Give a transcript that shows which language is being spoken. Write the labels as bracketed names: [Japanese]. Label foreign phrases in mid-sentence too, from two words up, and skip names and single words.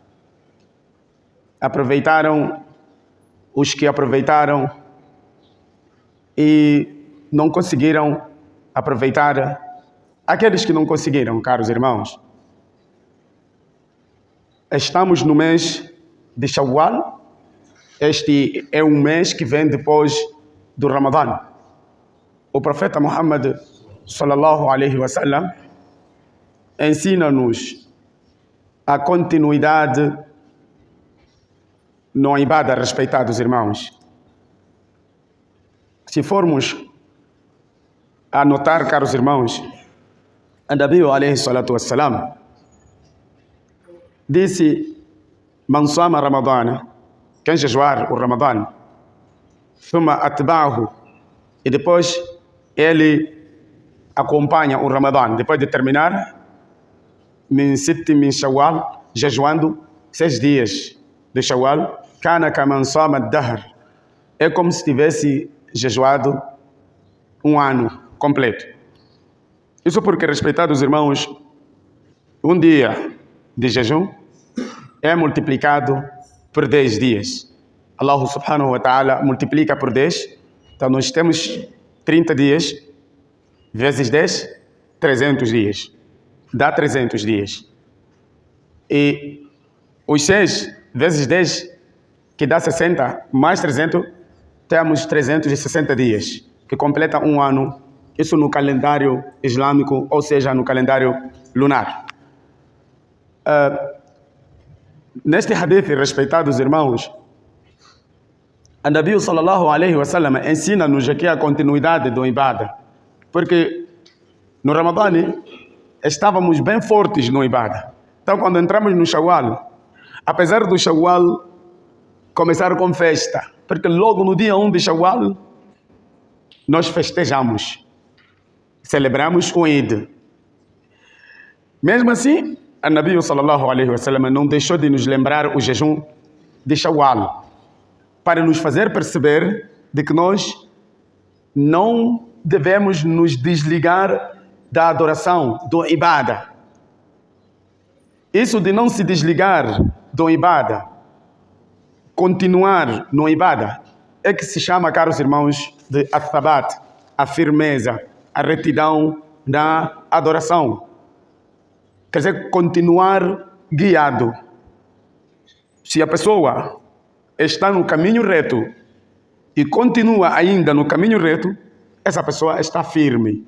[Portuguese] Aproveitaram os que aproveitaram e não conseguiram aproveitar aqueles que não conseguiram, caros irmãos. Estamos no mês de Shawwal. Este é um mês que vem depois do Ramadã. O profeta Muhammad [Arabic] صلى الله عليه وسلم [Portuguese] ensina-nos a continuidade no ibada, respeitados irmãos. Se formos a notar, caros irmãos, [Arabic] نبي عليه الصلاة والسلام disse: Man صام رمضان, [Portuguese] quem jejuar o Ramadã, [Arabic] ثم أتبعه, [Portuguese] e depois ele acompanha o Ramadã, depois de terminar, [Arabic] من ست من شوال, [Portuguese] jejuando 6 dias de Shawwal, [Arabic] كان كمن صام الدهر, [Portuguese] é como se tivesse jejuado um ano completo. Isso porque, respeitados irmãos, um dia de jejum é multiplicado por 10 dias. [Arabic] الله سبحانه وتعالى [Portuguese] multiplica por 10. Então nós temos 30 dias vezes 10, 300 dias. Dá 300 dias. E os 6 vezes 10, que dá 60, mais 300, temos 360 dias, que completa um ano. Isso no calendário islâmico, ou seja, no calendário lunar. Neste hadith, respeitados irmãos, Nabi [Arabic] صلى الله عليه وسلم [Portuguese] ensina-nos aqui a continuidade do ibada, porque no Ramadã estávamos bem fortes no ibada. Então, quando entramos no Shawwal, apesar do Shawwal começar com festa, porque logo no dia 1 de Shawwal nós festejamos, celebramos o Eid. Mesmo assim, a Nabi [Arabic] صلى الله عليه وسلم [Portuguese] não deixou de nos lembrar o jejum de Shawwal, para nos fazer perceber de que nós não devemos nos desligar da adoração, do ibada. Isso de não se desligar do ibada, continuar no ibada, é que se chama, caros irmãos, de al-thabat, a firmeza, a retidão da adoração. Quer dizer, continuar guiado. Se a pessoa está no caminho reto, e continua ainda no caminho reto, essa pessoa está firme.